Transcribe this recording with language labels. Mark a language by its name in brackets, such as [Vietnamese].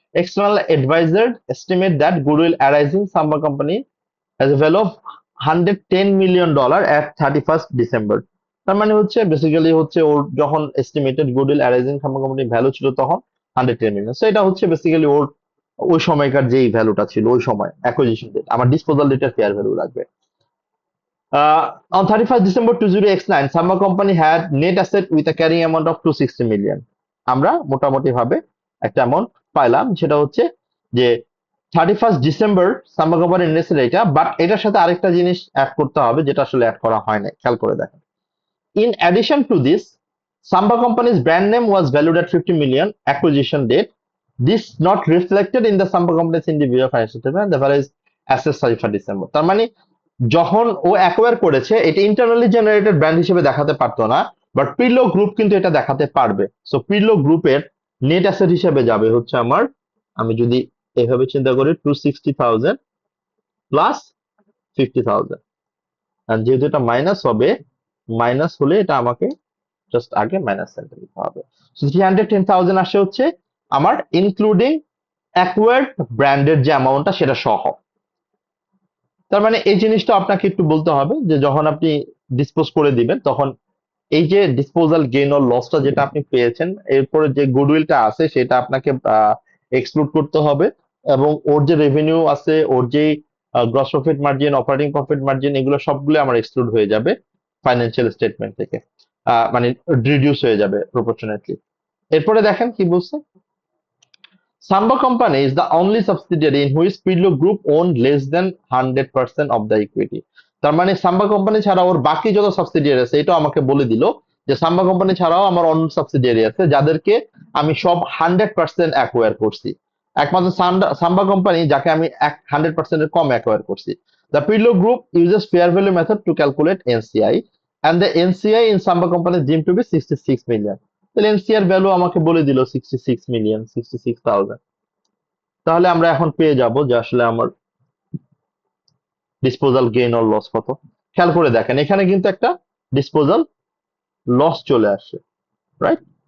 [English] External adviser estimate that goodwill arising Samba company has a value of $110 million at 31st December. [Bangla] তার মানে হচ্ছে basically হচ্ছে ওর যখন estimated goodwill arising সাম্বা কোম্পানির value ছিল তখন 110 মিলিয়ন। সো এটা হচ্ছে বেসিক্যালি ওর ওই সময়কার যেই ভ্যালুটা ছিল ওই সময় অ্যাকুইজিশন ডেট। আমার ডিসপোজাল ডেটের ফেয়ার ভ্যালু লাগবে। [English] On 31st December 2009, Samba company had net asset with a carrying amount of 260 million। [Bangla] আমরা মোটামুটি ভাবে একটা অ্যামাউন্ট পাইলাম, সেটা হচ্ছে যে 31st ডিসেম্বর সাম্বা কোম্পানির নেট asset এটা, বাট এটার সাথে আরেকটা জিনিস অ্যাড করতে হবে যেটা আসলে অ্যাড করা হয় নাই। খেয়াল করে দেখেন, [English] in addition to this, Samba company's brand name was valued at 50 million acquisition date. This not reflected in the Samba company's individual financial statement. The value is assets 31st December। [Bangla] তার মানে যখন ও acquire করেছে এটা internally generated brand হিসেবে দেখাতে পারতো না, but পিরলো group কিন্তু এটা দেখাতে পারবে। সো পিরলো গ্রুপের নেট অ্যাসেট হিসেবে যাবে হচ্ছে আমার, আমি যদি এভাবে চিন্তা করি, 260,000 প্লাস 50,000। আর যেহেতু এটা মাইনাস হবে, মাইনাস হলে এটা আমাকে জাস্ট আগে মাইনাস সাইনটা দিতে হবে। সো 310,000 আসে হচ্ছে আমার ইনক্লুডিং অ্যাকোয়ার্ড ব্র্যান্ডের যে অ্যামাউন্টটা সেটা সহ। তার মানে এই জিনিসটা আপনাকে একটু বলতে হবে যে যখন আপনি ডিসপোজ করে দিবেন তখন এই যে ডিসপোজাল গেইন অর লসটা যেটা আপনি পেয়েছেন এরপরে যে গুডউইলটা আছে সেটা আপনাকে এক্সক্লুড করতে হবে, এবং ওর যে রেভিনিউ আছে, ওর যে gross profit margin, operating profit margin, এগুলো সবগুলো আমার এক্সক্লুড হয়ে যাবে ফাইন্যান্সিয়াল স্টেটমেন্ট থেকে, মানে রিডিউস হয়ে যাবে প্রপোর্শনেটলি। এরপরে দেখেন কি বলছে, [English] Samba Company is the only subsidiary in which Pirlo Group owned less than 100% of the equity. [Bangla] তার মানে সাম্বা কোম্পানি ছাড়া ওর বাকি যত সাবসিডিয়ারি আছে এটাও আমাকে বলে দিল যে সাম্বা কোম্পানি ছাড়াও আমার অন্য সাবসিডিয়ারি আছে যাদেরকে আমি সব 100% অ্যাকোয়ার করছি, একমাত্র সাম্বা কোম্পানি যাকে আমি 100% এর কম অ্যাকোয়ার করছি। [English] The Pirlo Group uses fair value method to calculate NCI and the NCI in Samba Company is deemed to be 66 million. [Bangla] তাহলে এনসিআর ভ্যালু আমাকে বলে দিল 66 মিলিয়ন, 66,000। তাহলে আমরা এখন পেয়ে যাব যে আসলে আমার ডিসপোজাল গেইন অর লস কত। খেয়াল করে দেখেন এখানে কিন্তু একটা ডিসপোজাল লস চলে আসছে, রাইট?